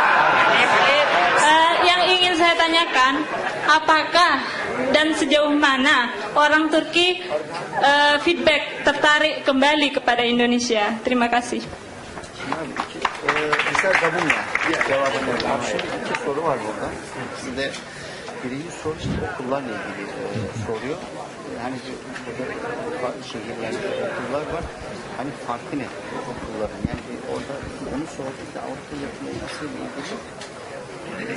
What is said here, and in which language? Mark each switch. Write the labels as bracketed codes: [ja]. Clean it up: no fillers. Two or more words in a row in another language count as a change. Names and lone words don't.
[id] Yang ingin saya tanyakan, apakah dan sejauh mana orang Turki feedback tertarik kembali kepada Indonesia? Terima kasih. Bisa gabung ya jawabannya. [tr] İki soru var burada. Size birinci soru işte okullarla ilgili soruyor. Hani burada şehirlerde okullar var. Hani farkı ne okulların? Yani orada onu sorduk da Avrupa yakınlaşması ile ilgili.